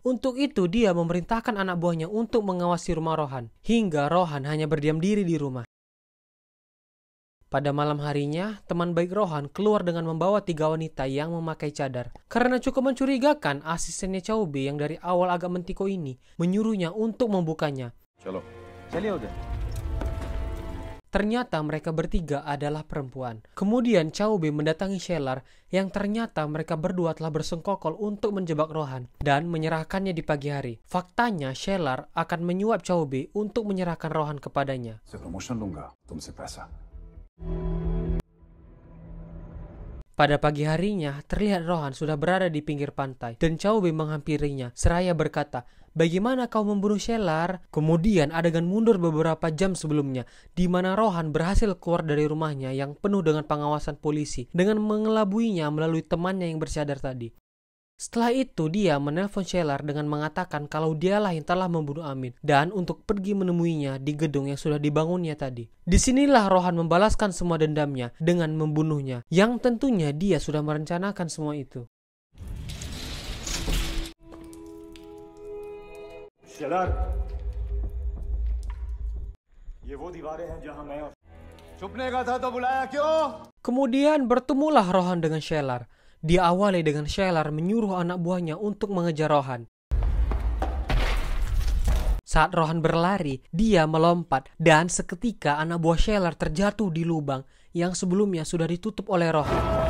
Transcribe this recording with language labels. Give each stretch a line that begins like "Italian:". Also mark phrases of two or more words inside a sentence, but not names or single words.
Indonesian: Untuk itu dia memerintahkan anak buahnya untuk mengawasi rumah Rohan, hingga Rohan hanya berdiam diri di rumah. Pada malam harinya, teman baik Rohan keluar dengan membawa 3 wanita yang memakai cadar. Karena cukup mencurigakan, asistennya Chow Bei yang dari awal agak mentiko ini menyuruhnya untuk membukanya.
Hindi: चलो चलिए उधर।
Indonesian: Ternyata mereka bertiga adalah perempuan. Kemudian Chow Bei mendatangi Scheller yang ternyata mereka berdua telah bersengkokol untuk menjebak Rohan dan menyerahkannya di pagi hari. Faktanya Scheller akan menyuap Chow Bei untuk menyerahkan Rohan kepadanya.
Hindi: से प्रमोशन लूंगा तुमसे पैसा
Indonesian: Pada pagi harinya, terlihat Rohan sudah berada di pinggir pantai dan Chow Bei menghampirinya seraya berkata, "Bagaimana kau membunuh Scheller?" Kemudian adegan mundur beberapa jam sebelumnya, di mana Rohan berhasil keluar dari rumahnya yang penuh dengan pengawasan polisi dengan mengelabuinya melalui temannya yang bercadar tadi. Setelah itu dia menelpon Scheller dengan mengatakan kalau dialah yang telah membunuh Amit dan untuk pergi menemuinya di gedung yang sudah dibangunnya tadi. Disinilah Rohan membalaskan semua dendamnya dengan membunuhnya, yang tentunya dia sudah merencanakan semua itu.
Hindi: शेलर, ये वो दीवारें हैं जहां मैं और छुपने का था तो बुलाया क्यों
Indonesian: Kemudian bertemulah Rohan dengan Scheller. Diawali dengan Scheller menyuruh anak buahnya untuk mengejar Rohan. Saat Rohan berlari, dia melompat dan seketika anak buah Scheller terjatuh di lubang yang sebelumnya sudah ditutup oleh Rohan.